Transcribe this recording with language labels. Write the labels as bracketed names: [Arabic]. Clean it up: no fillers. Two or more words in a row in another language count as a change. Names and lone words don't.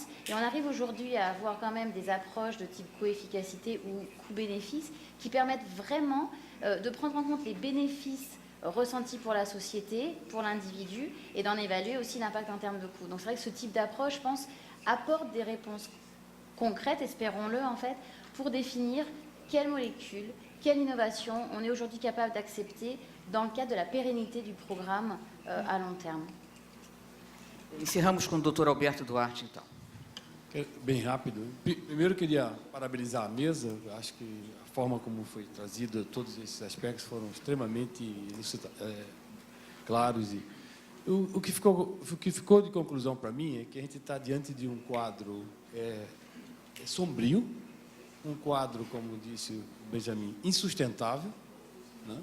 [French] Et on arrive aujourd'hui à avoir quand même des approches de type coût-efficacité ou coût-bénéfice qui permettent vraiment de prendre en compte les bénéfices ressentis pour la société, pour l'individu, et d'en évaluer aussi l'impact en termes de coût. Donc c'est vrai que ce type d'approche, je pense, apporte des réponses concrètes, espérons-le en fait, pour définir quelle molécule, quelle innovation on est aujourd'hui capable d'accepter dans le cadre de la pérennité du programme à long terme. [Portuguese] Encerramos com o Dr. Alberto Duarte, então. Bem rápido. Primeiro, queria parabenizar a mesa. Acho que a forma como foi trazida, todos esses aspectos foram extremamente claros. E o que ficou de conclusão para mim é que a gente está diante de um quadro sombrio, um quadro, como disse o Benjamin, insustentável, né?